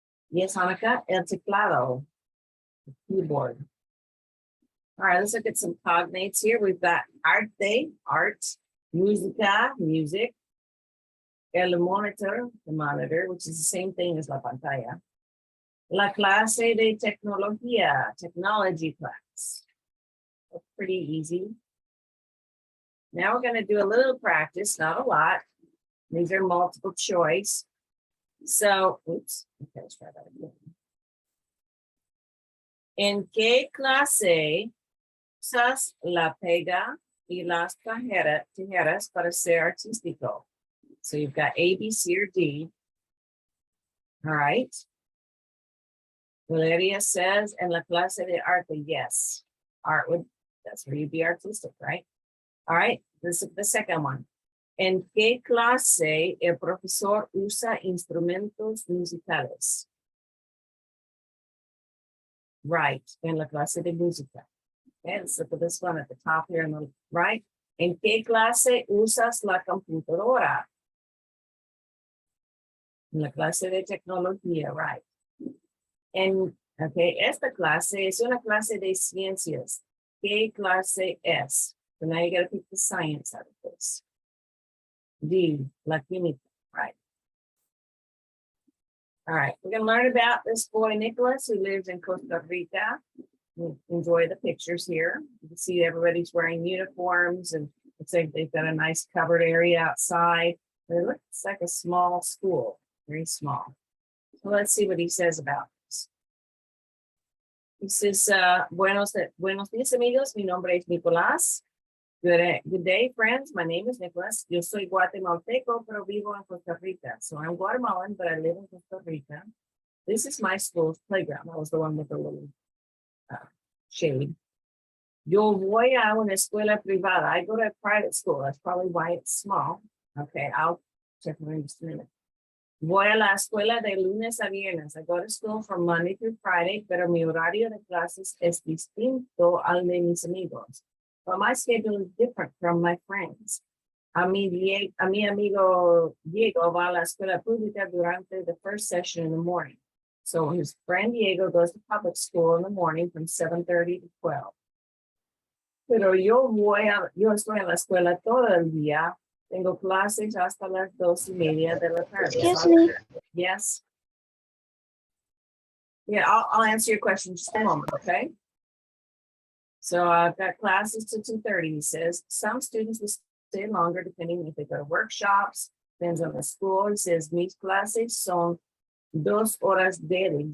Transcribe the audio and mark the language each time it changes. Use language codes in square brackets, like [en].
[en] Yes, Hanukkah, [es] el teclado, [en] the keyboard. All right, let's look at some cognates here. We've got arte, art, música, music, el monitor, the monitor, which is the same thing as la pantalla. [es] La clase de tecnología, [en] technology class. That's pretty easy. Now we're going to do a little practice, not a lot. These are multiple choice. So, oops, okay, let's try that again. [es] ¿En qué clase usas la pega y las tijeras para ser artístico? [en] So you've got A, B, C, or D. All right. [es] Valeria says, en la clase de arte, yes. [en] Art would, that's where you'd be artistic, right? All right, this is the second one. [es] ¿En qué clase el profesor usa instrumentos musicales? Right, en la clase de música. [en] Okay, let's look at this one at the top here on the right. [es] ¿En qué clase usas la computadora? En la clase de tecnología, right. Okay, esta clase es una clase de ciencias. ¿Qué clase es? [en] So now you got to pick the science out of this. D, la química, right. All right, we're going to learn about this boy, Nicholas, who lives in Costa Rica. Enjoy the pictures here. You can see everybody's wearing uniforms and looks like they've got a nice covered area outside. It looks like a small school, very small. So let's see what he says about this. [es] He says, buenos días, amigos. Mi nombre es Nicolás. [en] Good day, friends. My name is Nicholas. [es] Yo soy guatemalteco, pero vivo en Costa Rica. [en] So I'm Guatemalan, but I live in Costa Rica. This is my school's playground. That was the one with the little shade. [es] Yo voy a una escuela privada. [en] I go to a private school. That's probably why it's small. Okay, I'll check it in just a minute. [es] Voy a la escuela de lunes a viernes. [en] I go to school from Monday through Friday, [es] pero mi horario de clases es distinto al de mis amigos. [en] But my schedule is different from my friends. [es] A mi amigo Diego va a la escuela pública durante [en] the first session in the morning. So his friend Diego goes to public school in the morning from 7:30 to 12. [es] Pero yo estoy en la escuela todo el día. Tengo clases hasta las 2:30 de la tarde. [en] Excuse me. Yes. Yeah, I'll answer your question in just a moment, okay? So I've got classes to 2:30, he says. Some students will stay longer depending if they go to workshops, depends on the school. He says, [es] mis clases son 2 horas [en] daily.